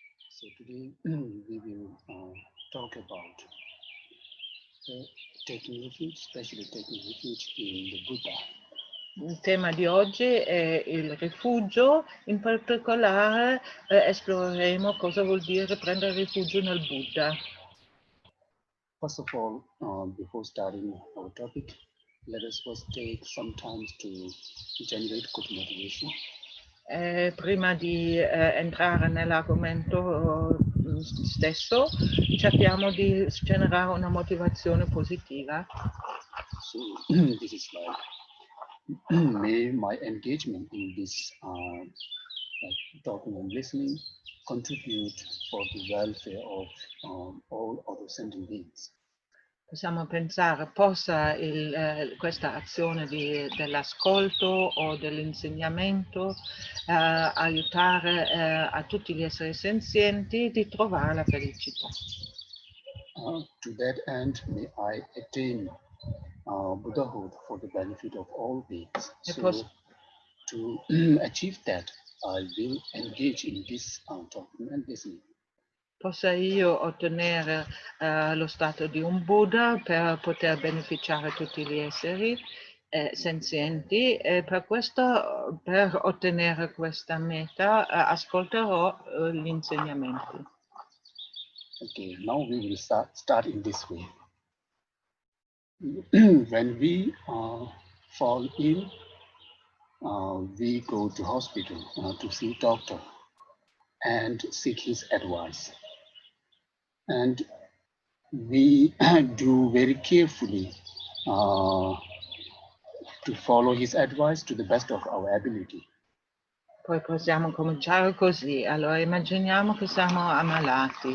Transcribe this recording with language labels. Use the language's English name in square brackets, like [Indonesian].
[English] So today we will talk about taking refuge, especially taking refuge in the Buddha. [Italian] Il tema di oggi è il rifugio, in particolare esploreremo cosa vuol dire prendere rifugio nel Buddha. [English] First of all, before starting our topic, let us first take some time to generate good motivation. [Italian] Prima di entrare nell'argomento stesso, cerchiamo di generare una motivazione positiva. [English] So this is like, may my engagement in this like talking and listening contribute for the welfare of all other sentient beings. [Italian] Possiamo pensare, possa questa azione dell'ascolto o dell'insegnamento aiutare a tutti gli esseri senzienti di trovare la felicità. [English] To that end, may I attain Buddhahood for the benefit of all beings. So, to achieve that, I will engage in this talking and listening. [Italian] Possa io ottenere lo stato di un Buddha per poter beneficiare tutti gli esseri senzienti e per questo, per ottenere questa meta, ascolterò gli insegnamenti. [English] Okay, now we will start in this way. When we fall ill, we go to hospital to see doctor and seek his advice. And we do very carefully to follow his advice to the best of our ability. [Italian] Poi possiamo cominciare così. Allora immaginiamo che siamo ammalati.